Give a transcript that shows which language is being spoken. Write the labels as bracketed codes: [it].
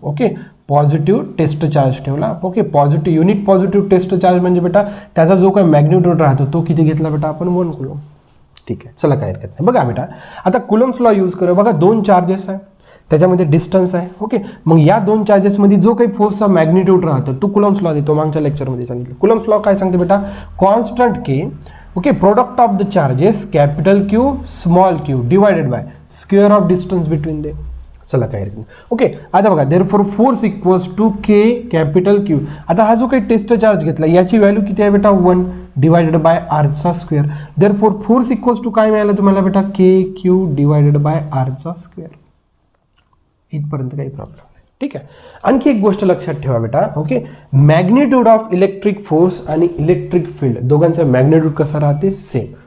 [mr] Okay, positive taste charge ठेवला. Okay, unit positive taste charge म्हणजे बेटा त्याचा जो काही मॅग्निट्यूड राहतो तो किती घेतला बेटा आपण 1 कुलम. ठीक आहे, चला काय हरकत नाही. बघा बेटा आता कुलम्स लॉ यूज करूया. बघा दोन चार्जेस आहे, त्याच्यामध्ये डिस्टन्स आहे. ओके, मग या दोन चार्जेसमध्ये जो काही फोर्सचा मॅग्निट्यूड राहतो तो कुलम्स लॉ देतो. मागच्या लेक्चरमध्ये सांगितलं. कुलम्स लॉ काय सांगते बेटा [en] Constant K okay product of the charges capital Q small Q divided by square of distance between they. [mr] चला काय हरकत नाही. [en] okay, [mr] आता बघा [en] Therefore force equals to k capital Q. [mr] आता हा जो काही टेस्ट चार्ज घेतला याची व्हॅल्यू किती आहे बेटा 1 divided by आरचा square. [en] therefore force equals to [mr] काय मिळालं तुम्हाला बेटा [en] K Q divided by आरचा square. [mr] इथपर्यंत काही प्रॉब्लेम नाही. ठीक आहे, आणखी एक गोष्ट लक्षात ठेवा बेटा [en] okay magnitude of electric force [mr] आणि इलेक्ट्रिक फील्ड दोघांचा मॅग्निट्यूड कसा राहते सेम.